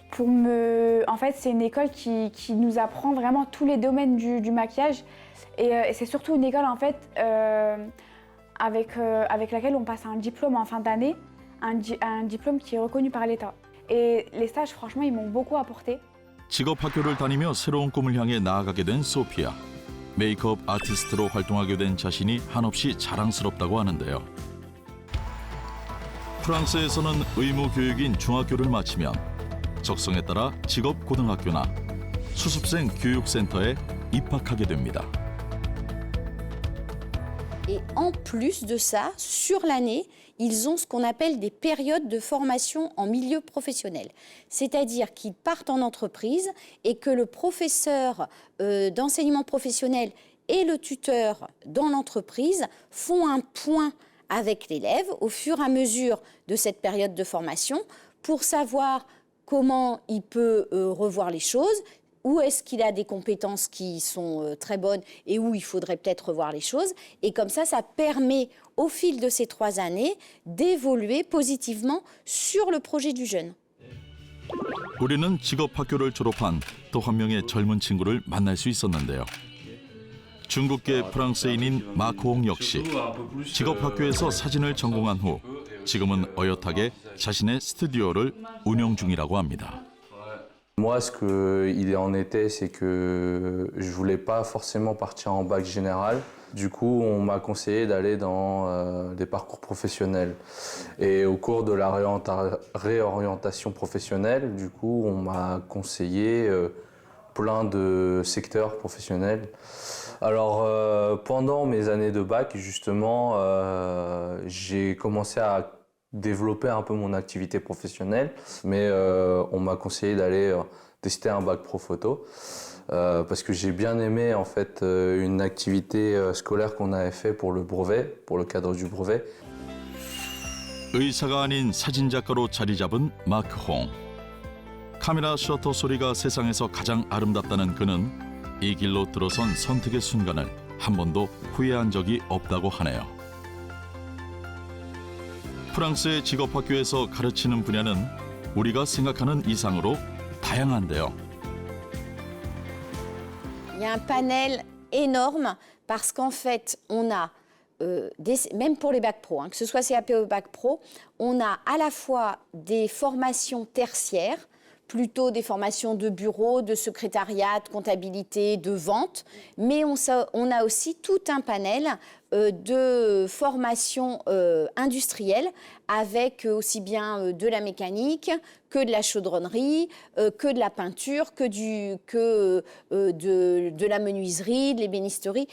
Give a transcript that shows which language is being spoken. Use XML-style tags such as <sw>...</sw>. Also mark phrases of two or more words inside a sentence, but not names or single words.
<fr>En fait, c'est une école qui nous apprend vraiment tous les domaines du maquillage. Et c'est surtout une école, en fait, avec laquelle on passe un diplôme en fin d'année, un diplôme qui est reconnu par l'État. Et les stages, franchement, ils m'ont beaucoup apporté.</fr> <ko>직업학교를 다니며 새로운 꿈을 향해 나아가게 된 소피아. 메이크업 아티스트로 활동하게 된 자신이 한없이 자랑스럽다고 하는데요. 프랑스에서는 의무 교육인 중학교를 마치면 적성에 따라 직업 고등학교나 수습생 교육센터에 입학하게 됩니다.</ko> <fr>Et en plus de ça, sur l'année, ils ont ce qu'on appelle des périodes de formation en milieu professionnel. C'est-à-dire qu'ils partent en entreprise et que le professeur d'enseignement professionnel et le tuteur dans l'entreprise font un point avec l'élève au fur et à mesure de cette période de formation pour savoir comment il peut revoir les choses, où est-ce qu'il a des compétences qui sont très bonnes et où il faudrait peut-être revoir les choses. Et comme ça permet au fil de ces 3 années d'évoluer positivement sur le projet du jeune.</fr> <ko>우리는 직업학교를 졸업한 또 한 명의 젊은 친구를 만날 수 있었는데요. 중국계 프랑스인인 마코홍 역시 직업학교에서 사진을 전공한 후 지금은 어엿하게 자신의 스튜디오를 운영 중이라고 합니다.</ko> <fr>Moi, ce qu'il en était, c'est que je voulais pas forcément partir en bac général. Du coup, on m'a conseillé d'aller dans des parcours professionnels. Et au cours de la réorientation professionnelle, du coup, on m'a conseillé plein de secteurs professionnels. Alors, pendant mes années de bac, justement, j'ai commencé à développer un peu mon activité professionnelle, mais on m'a conseillé d'aller tester un bac pro photo parce que j'ai bien aimé en fait une activité scolaire qu'on avait fait pour le brevet, pour le cadre du brevet.</fr> <ko>의사가 아닌 사진작가로 자리 잡은 마크 홍. 카메라 셔터 소리가 세상에서 가장 아름답다는 그는 이 길로 들어선 선택의 순간을 한 번도 후회한 적이 없다고 하네요. 프랑스의 직업학교에서 가르치는 분야는 우리가 생각하는 이상으로 다양한데요.</ko> <fr>Il y a un panel énorme parce qu'en fait, on a, même pour les bacs pro, que ce soit CAP ou bac pro, on a à la fois des formations tertiaires, plutôt des formations de bureau, de secrétariat, de comptabilité, de vente, mais on a aussi tout un panel de formations industrielles avec aussi bien de la mécanique que de la chaudronnerie, que de la peinture, que de la menuiserie, de l'ébénisterie.</fr>